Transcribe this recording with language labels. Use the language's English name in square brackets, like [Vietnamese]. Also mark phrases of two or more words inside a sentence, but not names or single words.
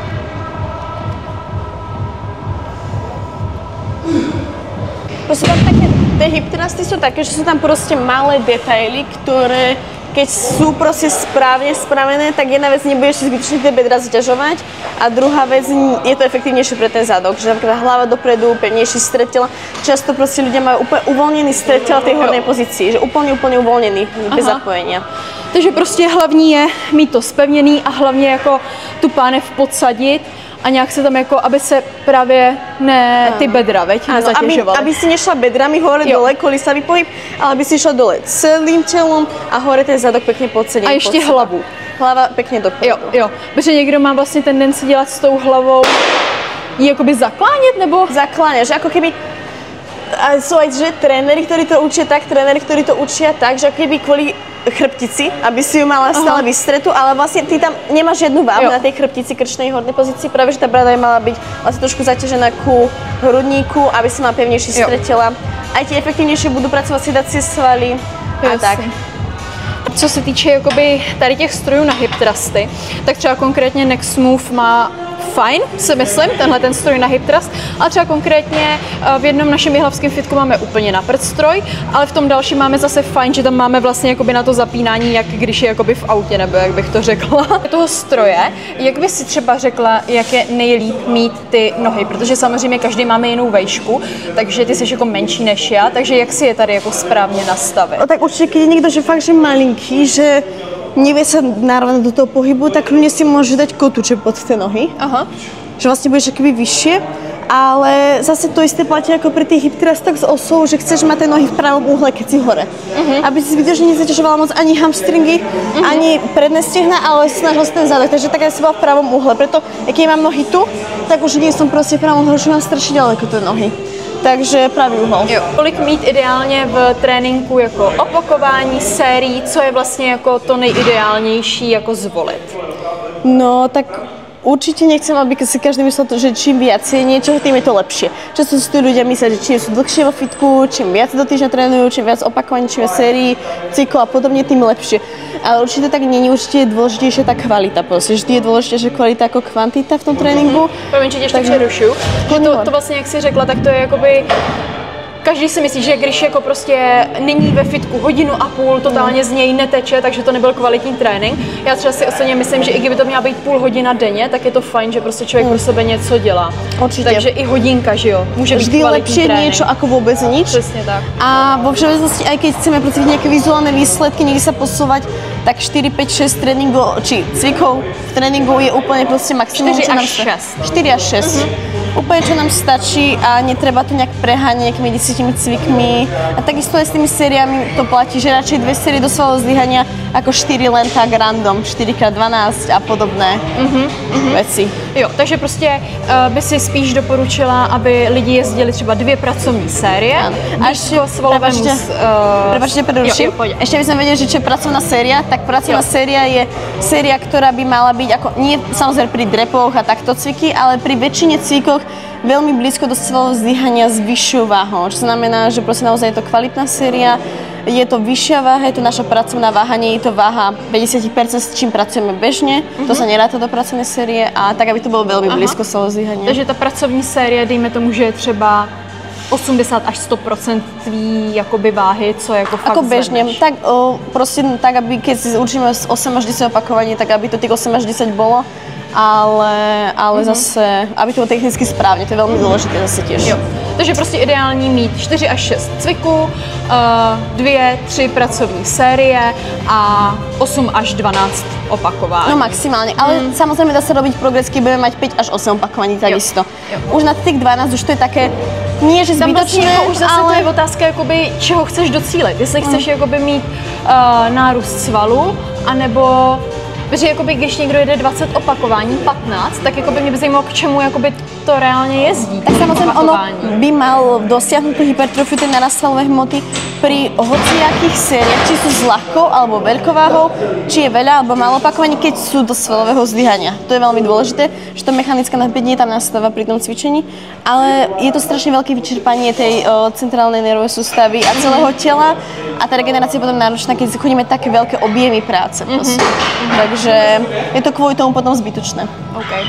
[Slovak] Proste tam také, tie hip thrusty sú také, že sú tam proste malé detaily, ktoré keď sú proste správne spravené, tak jedna vec nebudeš si zbytočne tie bedra zaťažovať a druhá vec je to efektívnejšie pre ten zadok, že napríklad hlava dopredu, pevnejší stred tela. Často proste ľudia majú úplne uvoľnený stred tela v tej hornej pozícii, že úplne uvoľnený, bez zapojenia. [Czech] Takže prostě hlavní je mít to spevněný a hlavně jako tu pánev podsadit a nějak se tam jako, aby se právě ty bedra, veď, nezatěžovaly. [Slovak] Aby si nešla bedrami hore dole, kolísavý pohyb, ale aby si šla dole celým tělom a hore ten zadok pěkně podsadit. [Czech] A ještě hlavu. [Slovak] Hlava pěkně dopredu. [Czech] Jo, protože někdo má vlastně tendenci dělat s tou hlavou ji jakoby zaklánět, nebo? [Slovak] Zakláňať, že ako keby a sú aj že tréneri, ktorí to učia tak, tréneri, ktorí to učia tak, že ako keby kvôli chrbtici, aby si ju mala stále vystretú, ale vlastne ty tam nemáš žiadnu váhu na tej chrbtici krčnej hornej pozícii, práve že tá brada je mala byť vlastne trošku zaťažená ku hrudníku, aby si mala pevnejší stred tela. Aj ti efektívnejšie budú pracovať sedacie svaly a tak. [Czech] Co se týče jakoby tady těch strojů na hip thrusty, tak třeba konkrétně Next Move má fajn, si myslím, tenhle ten stroj na hip thrust, ale třeba konkrétně v jednom našem jihlavském fitku máme úplně na prd stroj, ale v tom dalším máme zase fajn, že tam máme vlastně jakoby na to zapínání, jak když je jakoby v autě, nebo jak bych to řekla. Toho stroje, jak by si třeba řekla, jak je nejlíp mít ty nohy, protože samozřejmě každý máme jinou vejšku, takže ty jsi jako menší než já, takže jak si je tady jako správně nastavit? No, tak určitě, když je někdo, že fakt, že malinký, [Slovak] že nevie sa narovnať do toho pohybu, tak ľudia si môže dať kotúče pod tie nohy. Aha. Že vlastne budeš akoby vyššie, ale zase to isté platí ako pri tých hip thrustoch s osou, že chceš mať tie nohy v pravom úhle, keď si hore. Aby si zbytočne nezaťažovala moc ani hamstringy, ani predné stehna, ale snažil si ten zadok, takže tak aj si bola v pravom úhle. Preto, keď mám nohy tu, tak už nie som proste v pravom úhle, už mám strašne ďaleko tie nohy. Takže pravý úhol. [Czech] Jo. Kolik mít ideálně v tréninku jako opakování, sérií, co je vlastně jako to nejideálnější jako zvolit? [Slovak] No tak určite nechcem, aby si každý myslel, že čím viacej niečoho, tým je to lepšie. Často si tu ľudia myslia, že čím sú dlhšie vo fitku, čím viac do týždňa trénujú, čím viac opakovaní, čím viac sérií, cyklov a podobne, tým lepšie. Ale určite tak nie, určite je dôležitejšia tá kvalita. Proste, vždy je dôležitejšia kvalita ako kvantita v tom tréninku. [Czech] Promiň, že tě ještě přerušu. To vlastně, jak jsi řekla, tak to je jakoby... Každý si myslí, že když jako prostě není ve fitku hodinu a půl, totálně z něj neteče, takže to nebyl kvalitní trénink. Já třeba si osobně myslím, že i kdyby to měla být půl hodina denně, tak je to fajn, že prostě člověk pro sebe něco dělá. Určitě. Takže i hodinka, že jo, může být [Slovak] vždy [Czech] kvalitní [Slovak] lepšie [Czech] trénink. [Slovak] niečo ako vôbec nič. [Czech] Přesně tak. [Slovak] A vo všeobecnosti, aj keď chceme proste nejaké vizuálne výsledky, niekde sa posúvať, tak 4, 5, 6 tréningov, či cvikov v tréningu je úplne proste maximum. [Czech] 4 až 6. [Slovak] 4 až 6. Úplne, čo nám stačí a netreba to nejak preháňať nejakými 10 cvikmi. A takisto aj s tými sériami to platí, že radšej 2 série do svalového zdvíhania ako 4 len tak random, 4x12 a podobné veci. [Czech] Jo, takže prostě by si spíš doporučila, aby lidi jezdili třeba 2 pracovní série. [Slovak] A ešte, prepáčte, preruším. Ešte by sme vedeli, že čo je pracovná séria, tak pracovná séria je séria, ktorá by mala byť ako, nie samozrejme pri drepoch a takto cviky, ale pri väčšine cvikoch veľmi blízko do svalového zdvíhania s vyššou váhou. Čo znamená, že proste naozaj je to kvalitná séria, je to vyššia váha, je to naša pracovná váha, nie je to váha 50%, s čím pracujeme bežne, to sa neráta do pracovnej série a tak, aby to bolo veľmi blízko svalového zdvíhania. [Czech] Takže ta pracovní série, dejme tomu, že je třeba 80 až 100% tvý jakoby váhy, co jako fakt [Slovak] ako bežne, tak proste tak, aby keď si učíme 8 až 10 opakovaní, tak [Czech] aby to tých 8 až 10 bolo, ale zase, aby to bylo technicky správně, to je velmi důležité zase těž. Jo. Takže prostě ideální mít 4 až 6 cviků, 2, 3 pracovní série a 8 až 12 opakování. No maximálně, ale samozřejmě dá se [Slovak] robiť progres, keď budeme mať 5 až 8 opakovaní takisto. [Czech] Už na těch 12 už to je [Slovak] také, nie že zbytočné, [Czech] vlastně už zase [Slovak] ale... [Czech] to je otázka, jakoby, čeho chceš docílit. Jestli chceš jakoby mít nárůst svalu, anebo... Protože jakoby, když někdo jede 20 opakování, 15, tak jakoby mě by zajímalo, k čemu jakoby to reálně jezdí. [Slovak] Tak samozřejmě ono by mal dosiahnuť tú hypertrofiu, ten narast svalovej hmoty pri hociakých sériách, či sú s ľahkou alebo veľkou váhou, či je veľa alebo málo opakovaní, keď sú do svalového zdvíhania. To je veľmi dôležité, že to mechanické napätie tam nastáva pri tom cvičení, ale je to strašne veľké vyčerpanie tej centrálnej nervovej sústavy a celého tela a tá regenerácia je potom náročná, keď chodíme také veľké objemy práce. [Czech] Takže je to kvůli tomu potom zbytočné. Okay.